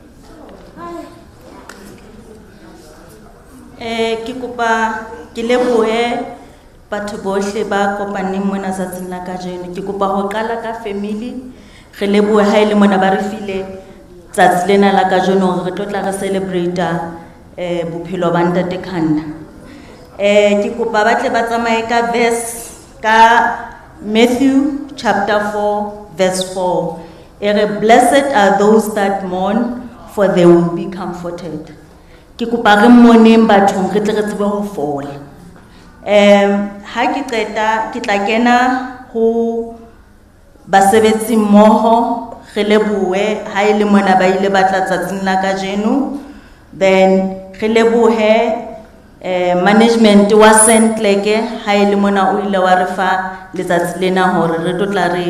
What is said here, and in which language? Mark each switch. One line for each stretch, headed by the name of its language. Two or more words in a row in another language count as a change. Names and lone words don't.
Southern Sotho: ke kopa ke lebohe batho bohle ba kopaneng mona tsatsing la kajeno ke kopa ho qala ka family re lebohe ha ile mona ba re file tsatsi lena la kajeno re tlo tla re celebrate bophelo ba ntate Khanda ke kopa ba tle ba tsamaye ka verse ka Matthew chapter 4 verse 4 ere
English: blessed are those that mourn for they will be comforted
Southern Sotho: ke kopa re mmoneng bathong re tle re tsebe ho fola ha ke qeta ke tla kena ho basebetsi mmoho re lebohe ha ile mona ba ile batla tsatsing la kajeno then re lebohe management wa Sentleke ha ile mona o ile wa re fa letsatsi lena hore re tla